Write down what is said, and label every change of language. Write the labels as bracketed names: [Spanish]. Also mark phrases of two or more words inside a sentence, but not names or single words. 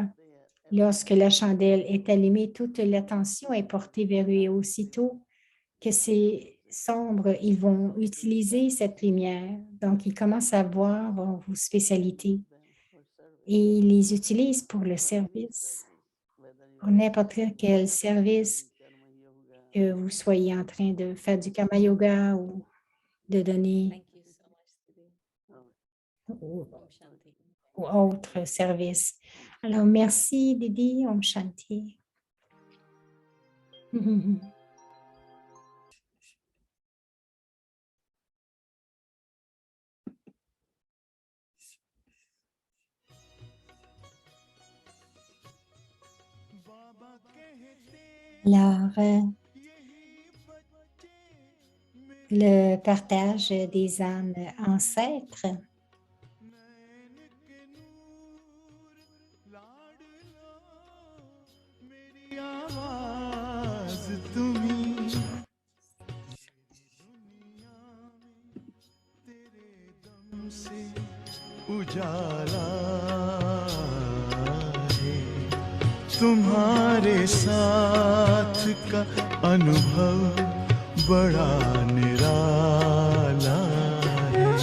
[French] Lorsque la chandelle est allumée, toute l'attention est portée vers eux et aussitôt que c'est sombre, ils vont utiliser cette lumière. Donc, ils commencent à voir vos spécialités et ils les utilisent pour le service, pour n'importe quel service, que vous soyez en train de faire du [Hindi] karma yoga [French] ou de donner [English] Thank you so much, Siddhi. [French] ou, [Hindi] Om Shanti. [French] ou autre service. Alors, merci Didi, [Hindi] Om Shanti. बाबा कहते [French] Alors, [Hindi] यही बच्चे [French] le partage des âmes ancêtres. [Hindi] नैन के नूर लाडलो मेरी आवाज तुम्ही दुनिया में तेरे दम से उजाला तुम्हारे साथ का अनुभव बड़ा निराला है।